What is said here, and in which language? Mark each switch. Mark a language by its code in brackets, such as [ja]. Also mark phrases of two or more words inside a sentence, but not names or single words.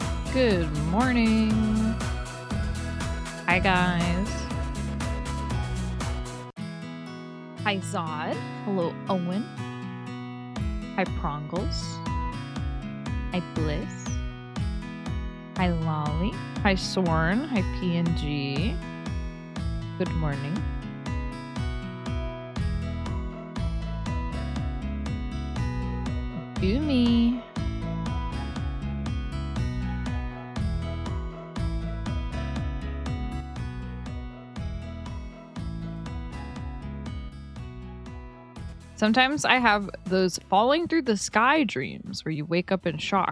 [en] Good morning. Hi, guys. Hi, Zod. Hello, Owen. Hi, Prongles. Hi, Bliss. Hi, Lolly. Hi, Sorn. Hi, PNG. Good morning. Boomy. Sometimes I have those falling through the sky dreams where you wake up in shock.